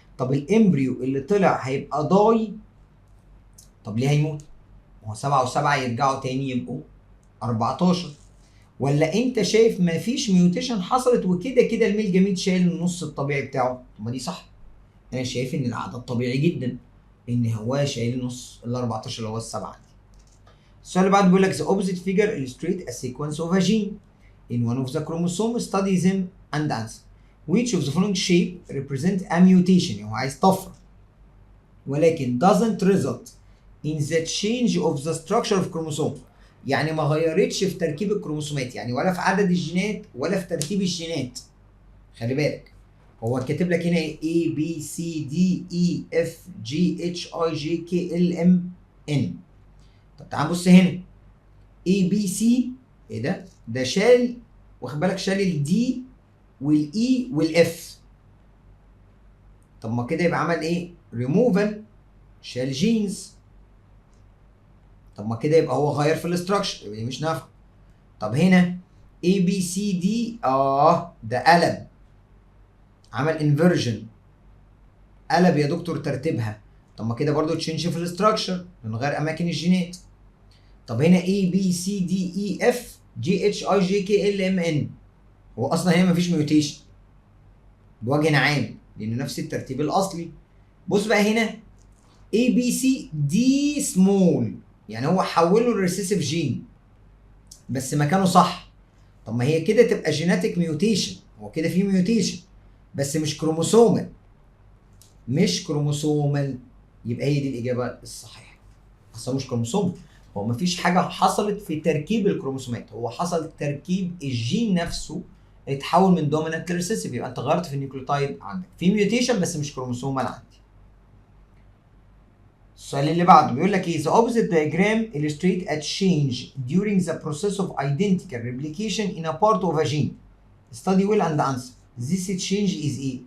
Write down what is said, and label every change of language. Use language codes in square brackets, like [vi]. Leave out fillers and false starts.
[ar] طب الامبريو اللي طلع هيبقى ضاي، طب ليه هيموت؟ ما هو 7 و7 يرجعوا تاني يبقوا 14. ولا انت شايف مفيش ميوتيشن حصلت وكده كده الميل جميل شايل النص الطبيعي بتاعه؟ طب ما دي صح. انا شايف ان العدد طبيعي جدا، ان هو شايل النص ال 14 اللي هو السبعه دي. السؤال اللي بعده بيقول لك [en] the opposite figure illustrate a sequence of a gene in one of the chromosomes, study them and answer which of the following shape represent a mutation. [ar] يعني هو عايز طفره ولكن [en] doesn't result in the change of the structure of chromosome. [ar] يعني ما غيرتش في تركيب الكروموسومات، يعني ولا في عدد الجينات ولا في ترتيب الجينات. خلي بالك هو كاتب لك هنا A B C D E F G H I J K L M N. طب تعال نبص هنا A B C، ايه ده؟ ده شال، واخد بالك، شال الدي والاي والاف. طب ما كده يبقى عمل ايه؟ ريموفال، شال جينز. طب ما كده يبقى هو غير في الاستراكشر، يبقى دي مش نافعه. طب هنا A B C D، ده قلب، عمل انفرجن، قلب يا دكتور ترتيبها. طب ما كده برضو تشينج في الاستراكشر من غير اماكن الجينات. طب هنا A B C D E F G H I J K L M N، هو اصلا هنا مفيش ميوتيشن بوجه عام لان نفس الترتيب الاصلي. بص بقى هنا A B C D small، يعني هو حوله الريسيسيف جين بس مكانه صح. طب ما هي كده تبقى جيناتيك ميوتيشن، هو كده في ميوتيشن بس مش كروموسومال، مش كروموسومال. يبقى هي دي الاجابه الصحيحه، اصلا مش كروموسوم. هو مفيش حاجه حصلت في تركيب الكروموسومات، هو حصل تركيب الجين نفسه اتحول من دومينانت لريسيسيف، يبقى انت غيرت في النيوكليوتايد عندك في ميوتيشن بس مش كروموسومال عندي. السؤال اللي بعده بيقول لك ايه [en] the opposite diagram illustrate a change during the process of identical replication in a part of a gene, study well and answer this change is ايه.